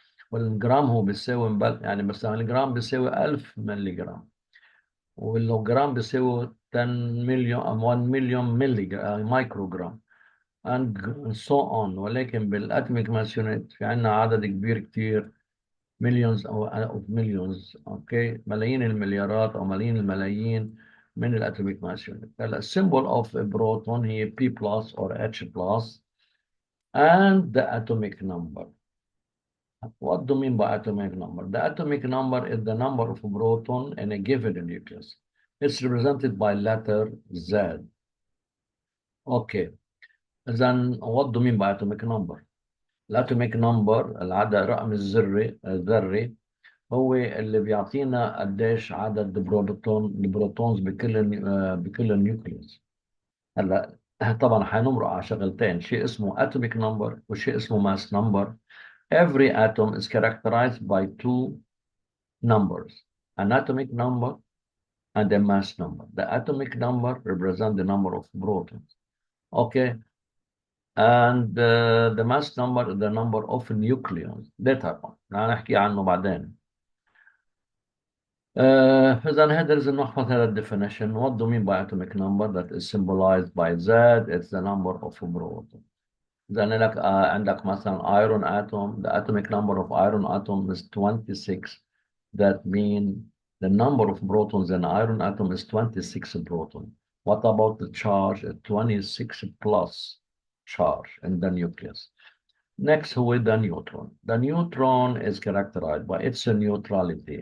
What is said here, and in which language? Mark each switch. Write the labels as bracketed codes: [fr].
[ar] والجرام هو بيساوي يعني مثلا الجرام بيساوي 1000 ملي جرام، والجرام بيساوي 10 مليون أو 1 مليون ملي مايكرو جرام [en] and so on. [ar] ولكن بالاتوميك ماس يونت في عندنا عدد كبير كتير، مليونز او مليونز، اوكي، ملايين المليارات او ملايين الملايين من الاتوميك ماس يونت. هلا السيمبل اوف بروتون هي [en] P plus or H plus and the atomic number. What do you mean by atomic number? The atomic number is the number of proton in a given nucleus. It's represented by letter Z. Okay. Then what do you mean by atomic number? [ar] الاتوميك نمبر، العدد الرقم الذري هو اللي بيعطينا قديش عدد البروتونز بكل النيوكليوس. هلا طبعا حنمرق على شغلتين، شيء اسمه atomic number وشيء اسمه mass number. [en] Every atom is characterized by two numbers, an atomic number and a mass number. The atomic number represents the number of protons. Okay. And the mass number is the number of nucleons. [ar] ده طبعا هنحكي عنه بعدين. فإذا هذا لازم نحفظ هذا definition. [en] What do you mean by atomic number? That is symbolized by Z. It's the number of protons. [ar] إذا لك عندك مثلا iron atom. [en] The atomic number of iron atom is 26. That means the number of protons in iron atom is 26 proton. What about the charge? 26 plus charge in the nucleus. Next, with the neutron. The neutron is characterized by its neutrality.